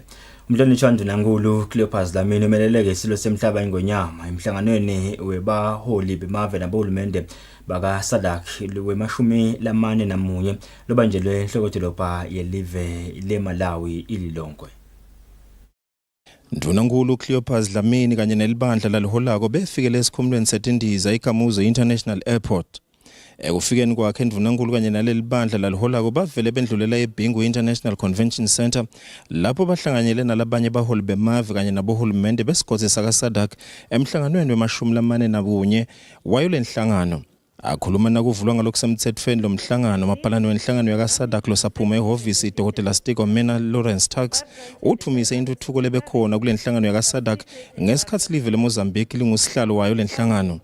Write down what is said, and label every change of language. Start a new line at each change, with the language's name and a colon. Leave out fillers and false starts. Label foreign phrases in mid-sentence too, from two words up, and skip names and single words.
Swati: Umdlali Chandru Nankulu Cleopas Dlamini umeleleke isilo semhlaba ingonyama emhlanganweni webaholi bemave nabohulumende baka SADC wemashumi lamane namunye lobanjelwe enhlokodolobha yelive leMalawi ililonke. Ndunankulu Cleopas Dlamini kanye nelibandla laliholako befikele esikhumulweni setindiza iKamuzu International Airport. Ekufikeni kwakhe Ndunankulu kanye naleli bandla laliholako bavele bendlulela eBingu International Convention Center lapho bahlanganyele nalabanye baholi bemave kanye nabohulumende besigodzi saka SADC emhlanganweni wemashumi lamane nakunye wayo lenhlangano. Akhuluma nakuvulwa ngalokusemthethweni lomhlangano maphalano wenhlangano yaka SADC losaphuma ehhovisi Dr. Stiko Mena Lawrence Tax uthumise intuthuko lebekhona kule nhlangano yaka SADC ngesikhathi live leMozambique lingusihlalo wayo lenhlangano.